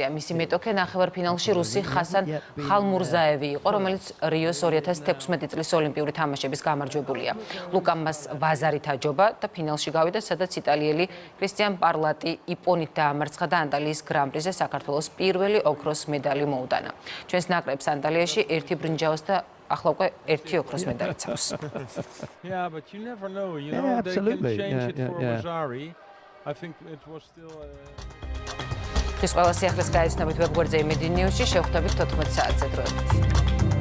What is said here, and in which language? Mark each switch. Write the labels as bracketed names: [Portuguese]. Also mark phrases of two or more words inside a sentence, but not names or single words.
[Georgian] მისი მეტოქე ნახევარფინალში რუსი ხასან ხალმურზაევი იყო, რომელიც რიოს 2016 წლის ოლიმპიური თამაშების გამარჯვებულია. ლუკამ მას ვაზარით აჯობა და ფინალში გავიდა, სადაც იტალიელი კრისტიან პარლატი იპონით დაამარცხა და ანტალიის გრან-პრიზე საქართველოს პირველი ოქროს медаლი მოუტანა. ჩვენს ნაკრებს ანტალიაში 1 ბრინჯაოს და ახლა უკვე 1 ოქროს медаლიც აქვს. [English] Yeah, but you never know, you know, they can change it for Vasari. I think it was still [Georgian] ეს ყველა სიახლეს გაიცნობით ვებგვერდზე იმედი ნიუსში, შევხვდებით 14 საათზე დროებით.